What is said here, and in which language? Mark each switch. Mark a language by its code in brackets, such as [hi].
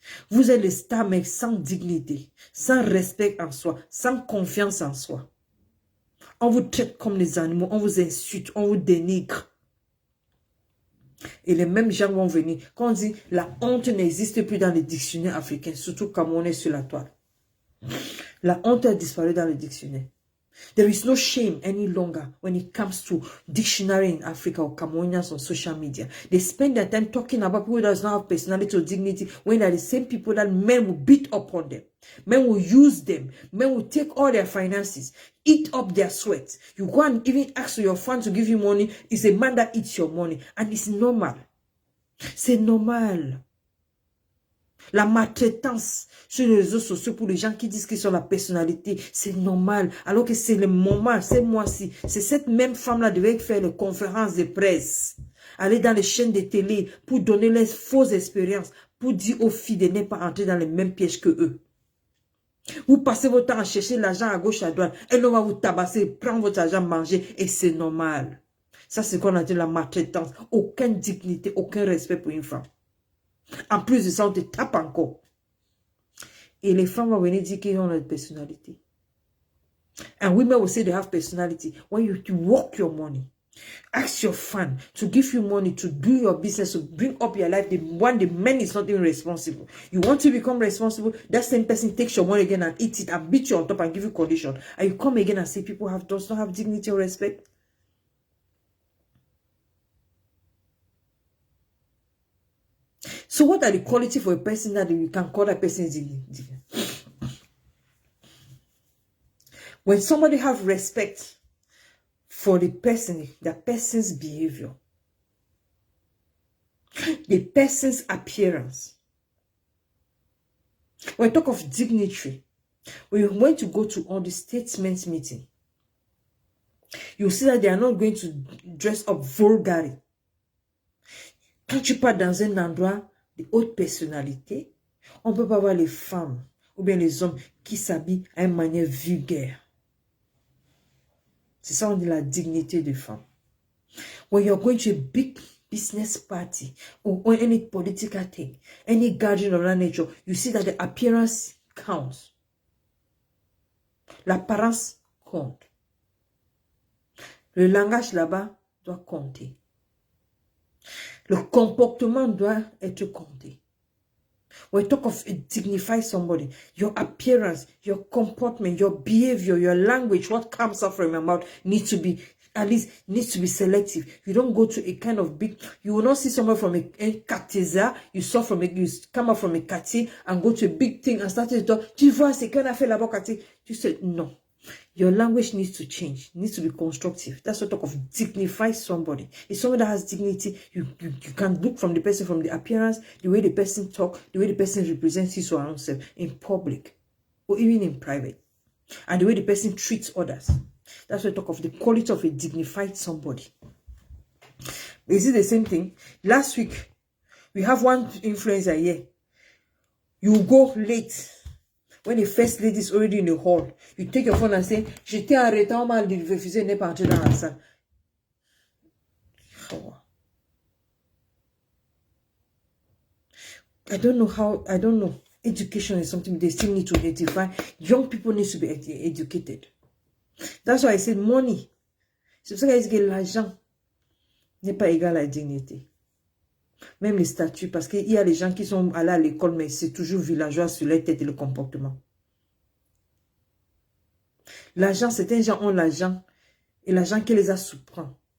[fr] Vous êtes les stars, mais sans dignité, sans respect en soi, sans confiance en soi. On vous traite comme des animaux, on vous insulte, on vous dénigre. Et les mêmes gens vont venir. Quand on dit la honte n'existe plus dans les dictionnaires africains, surtout quand on est sur la toile. La honte a disparu dans les dictionnaires. [en] There is no shame any longer when it comes to dictionary in Africa or Cameroonians on social media. They spend their time talking about people that do not have personality or dignity when they are the same people that men will beat upon them. Men will use them. Men will take all their finances, eat up their sweat. You go and even ask your friend to give you money. It's a man that eats your money. And it's normal. [fr] C'est normal. La maltraitance sur les réseaux sociaux pour les gens qui disent qu'ils ont la personnalité, c'est normal. Alors que c'est le moment, c'est moi-ci. C'est cette même femme-là qui devait faire les conférences de presse. Aller dans les chaînes de télé pour donner les fausses expériences. Pour dire aux filles de ne pas entrer dans les mêmes pièges que eux. Vous passez votre temps à chercher l'argent à gauche, à droite. Elle va vous tabasser, prendre votre argent, manger. Et c'est normal. Ça, c'est ce qu'on a dit la maltraitance. Aucune dignité, aucun respect pour une femme. En plus de ça, on te tape encore. Et les femmes vont venir dire qu'ils ont une personnalité. [en] And women will say they have personality. When you work your money, ask your fan to give you money to do your business, to bring up your life. The man is not even responsible. You want to become responsible, that same person takes your money again and eats it and beats you on top and give you condition. And you come again and say people does not have dignity or respect. So what are the qualities for a person that you can call that person different? When somebody have respect for the person's behavior, the person's appearance. When we talk of dignity, when you want to go to all the statements meeting, you see that they are not going to dress up vulgarly. [fr] Quand tu pars dans un endroit de haute personnalité, on ne peut pas voir les femmes ou bien les hommes qui s'habillent à une manière vulgaire. C'est ça on dit la dignité des femmes. [en] When you're going to a big business party or any political thing, any gathering of that nature, you see that the appearance counts. [fr] L'apparence compte. Le langage là-bas doit compter. Le comportement doit être compté. [en] When you talk of dignify somebody, your appearance, your comportment, your behavior, your language, what comes out from your mouth needs to be, at least, needs to be selective. You don't go to a kind of big, you will not see someone from a quartier, you come out from a quartier and go to a big thing and start to talk. [fr] Tu vois, c'est qu'on a fait là-bas quartier. Tu sais, non. [en] Your language needs to change, needs to be constructive. That's what talk of dignify somebody. If somebody that has dignity, you can look from the person, from the appearance, the way the person talk, the way the person represents his or her own self in public or even in private, and the way the person treats others. That's what talk of the quality of a dignified somebody. Is it the same thing? Last week, we have one influencer here. You go late. When the first lady is already in the hall, you take your phone and say, [fr] j'étais arrêté, on m'a refusé, n'est pas entré dans la salle. [en] I don't know. Education is something they still need to identify. Young people need to be educated. That's why I said money. [fr] C'est pour ça que l'argent n'est pas égal à la dignité. Même les statuts, parce qu'il y a les gens qui sont allés à l'école, mais c'est toujours villageois sur les têtes et le comportement. L'argent, certains gens ont l'argent, et l'argent qui les a surprend.